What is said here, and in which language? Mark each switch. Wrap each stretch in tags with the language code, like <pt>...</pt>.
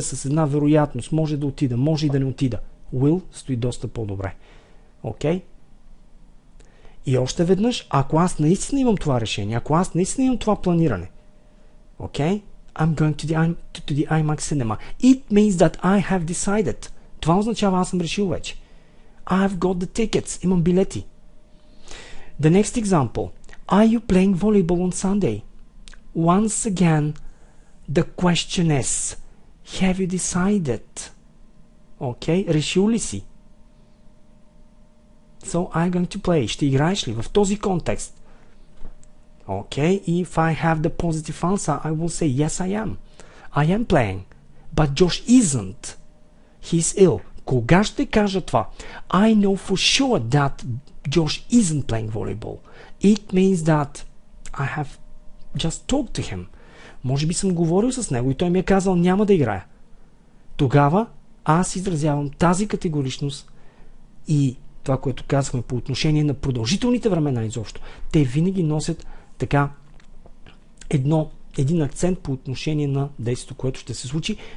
<bg>с една вероятност, може да отида, може и да не отида. Will стои доста по-добре. Окей? И още веднъж, ако аз наистина имам това решение, ако аз наистина имам това планиране, окей?</bg> <en>I'm going to the IMAX cinema. It means that I have decided.</en> <bg>Това означава аз съм решил вече.</bg> <en>I've got the tickets.</en> <bg>Имам билети.</bg> <en>The next example. Are you playing volleyball on Sunday? Once again, the question is, have you decided?</en> <bg>Окей, решил ли си?</bg> <en>So, I'm going to play.</en> <bg>Ще играеш ли в този контекст?</bg> <en>Okay, if I have the positive answer, I will say, yes, I am. I am playing. But Josh isn't. He's ill.</en> <bg>Кога ще кажа това?</bg> <en>I know for sure that Josh isn't playing volleyball. It means that I have just talked to him.</en> <bg>Може би съм говорил с него и той ми е казал, няма да играя. Тогава аз изразявам тази категоричност и това, което казахме по отношение на продължителните времена изобщо. Те винаги носят така един акцент по отношение на действието, което ще се случи.</bg>